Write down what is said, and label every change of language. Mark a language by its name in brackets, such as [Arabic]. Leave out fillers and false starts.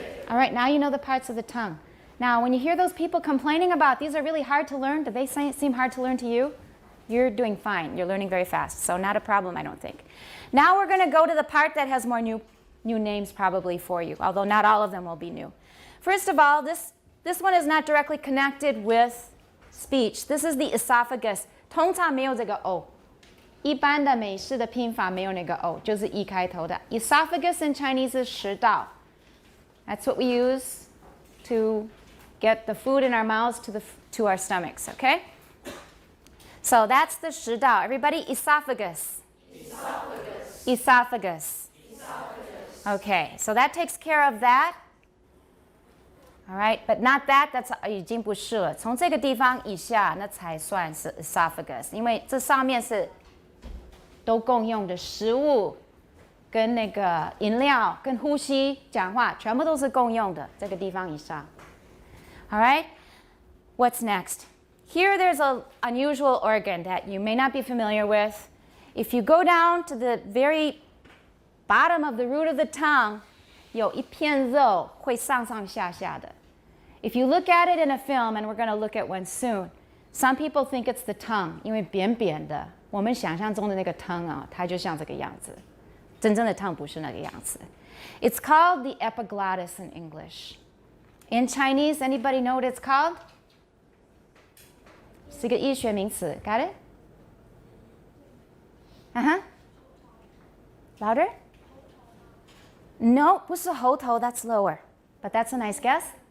[English] All right, now you know the parts of the tongue. Now, when you hear those people complaining about these are really hard to learn, do they seem hard to learn to you? You're doing fine. You're learning very fast, so not a problem, I don't think. Now we're going to go to the part that has more new names probably for you, although not all of them will be new. First of all, this one is not directly connected with speech. This is the esophagus. [Chinese] 通常没有这个 o. 一般的美式的拼法没有那个 o， 就是 e 开头的。 [English] Esophagus in Chinese is 食道. That's what we use to get the food in our mouths to our stomachs, okay? So that's the 食道. Everybody, esophagus. Esophagus. Esophagus. Esophagus. Okay, so that takes care of that. All right, but not that. That's [Chinese] 已经不是了。从这个地方以下，那才算是 esophagus， 因为这上面是都共用的食物。跟那个饮料、跟呼吸、讲话，全部都是共用的。这个地方以上。 [English] All right, what's next? Here there's an unusual organ that you may not be familiar with. If you go down to the very bottom of the root of the tongue, [Chinese] 有一片肉会上上下下的。 [English] If you look at it in a film, and we're going to look at one soon, some people think it's the tongue, [Chinese] 因为扁扁的。我们想象中的那个 tongue 啊，它就像这个样子。真正的 tongue 不是那个样子。 [English] It's called the epiglottis in English. In Chinese, anybody know what it's called? [Chinese] 是一个医学名词。 [English] Got it? Louder? No, [Chinese] 不是喉头 [English] that's lower. But that's a nice guess.